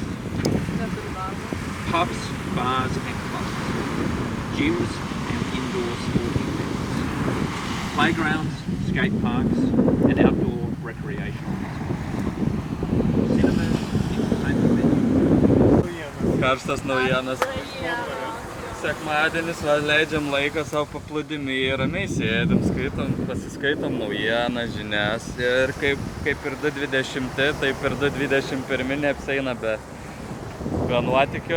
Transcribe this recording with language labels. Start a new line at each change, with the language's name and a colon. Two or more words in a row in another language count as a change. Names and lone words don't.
English: Pubs, bars and clubs, gyms and indoor sporting venues, playgrounds, skate parks and outdoor recreational venues, cinemas, entertainment venues.
Lithuanian: Karštas naujienas. Sekmadienis leidžiam laiką savo paplūdimy, ramiai sėdim, pasiskaitom naujienas, žinias ir kaip ir 2020, taip ir 2021 neapseina be nuotykių.